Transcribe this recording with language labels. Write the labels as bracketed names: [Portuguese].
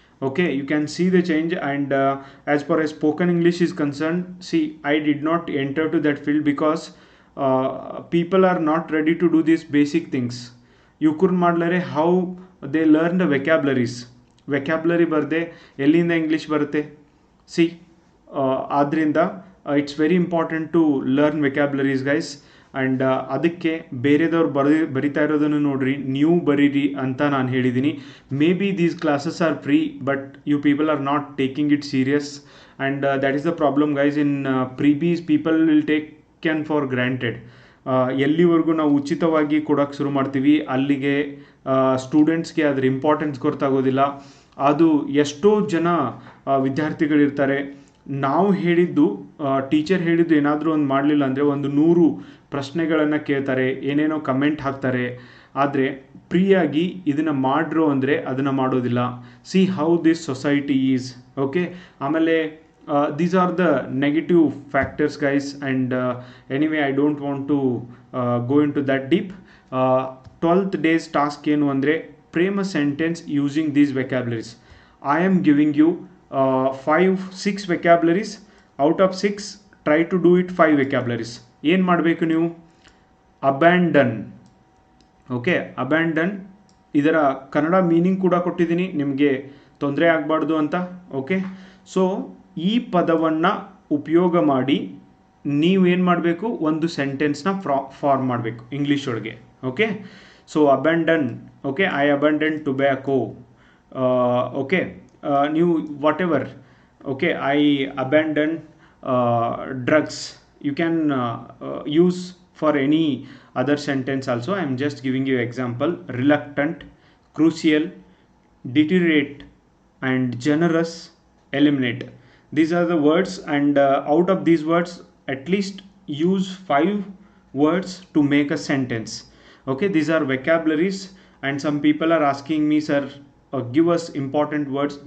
[English] Okay, you can see the change. And as far as spoken English is concerned, see, I did not enter to that field because people are not ready to do these basic things. You could [Kannada] ಮಾಡ್ಲರೆ [English] how they learn the vocabulary [Kannada] ಬರದೆ ಎಲ್ಲಿಂದ English ಬರುತ್ತೆ. [English] see, [Kannada] ಆದ್ದರಿಂದ [English] It's very important to learn vocabularies guys. [Kannada] And ಅದಕ್ಕೆ ಬೇರೆದವ್ರು ಬರಿತಾ ಇರೋದನ್ನು ನೋಡ್ರಿ, ನೀವು ಬರೀರಿ ಅಂತ ನಾನು ಹೇಳಿದ್ದೀನಿ. [English] May be these classes are free, but you people are not taking it serious. And that is the problem guys. In freebies people will take can for granted. [Kannada] ಎಲ್ಲಿವರೆಗೂ ನಾವು ಉಚಿತವಾಗಿ ಕೊಡೋಕ್ಕೆ ಶುರು ಮಾಡ್ತೀವಿ, ಅಲ್ಲಿಗೆ ಸ್ಟೂಡೆಂಟ್ಸ್ಗೆ ಅದರ ಇಂಪಾರ್ಟೆನ್ಸ್ ಗೊತ್ತಾಗೋದಿಲ್ಲ. ಅದು ಎಷ್ಟೋ ಜನ ವಿದ್ಯಾರ್ಥಿಗಳಿರ್ತಾರೆ, ನಾವು ಹೇಳಿದ್ದು, ಟೀಚರ್ ಹೇಳಿದ್ದು ಏನಾದರೂ ಒಂದು ಮಾಡಲಿಲ್ಲ ಅಂದರೆ 100 ಪ್ರಶ್ನೆಗಳನ್ನು ಕೇಳ್ತಾರೆ, ಏನೇನೋ ಕಮೆಂಟ್ ಹಾಕ್ತಾರೆ. ಆದರೆ ಫ್ರೀಯಾಗಿ ಇದನ್ನು ಮಾಡ್ರು ಅಂದರೆ ಅದನ್ನು ಮಾಡೋದಿಲ್ಲ. [English] See how this society is, okay. [Kannada] ಆಮೇಲೆ [English] these are the negative factors guys. And anyway, I don't want to go into that deep. 12th day's task [Kannada] ಏನು ಅಂದರೆ [English] frame a sentence using these vocabularies. I am giving you 5-6 vocabularies. Out of 6, try to do it 5 vocabularies. [Kannada] ಏನು ಮಾಡಬೇಕು ನೀವು? Abandon. Okay, abandon ಇದರ Kannada meaning ಕೂಡ ಕೊಟ್ಟಿದ್ದೀನಿ, ನಿಮಗೆ ತೊಂದರೆ ಆಗಬಾರ್ದು ಅಂತ. ಓಕೆ, ಸೊ ಈ ಪದವನ್ನು ಉಪಯೋಗ ಮಾಡಿ ನೀವೇನು ಮಾಡಬೇಕು, ಒಂದು ಸೆಂಟೆನ್ಸ್ನ ಫಾರ್ಮ್ ಮಾಡಬೇಕು ಇಂಗ್ಲೀಷ್ ಒಳಗೆ. [English] Okay, so abandon. Okay, I abandon tobacco. Okay, [Kannada] ನೀವು [English] Whatever. Okay, I abandon drugs. You can use for any other sentence also. I am just giving you example. Reluctant, crucial, deteriorate, and generous, eliminate. These are the words. And out of these words, at least use 5 words to make a sentence. Okay, these are vocabularies. And some people are asking me, sir, give us important words.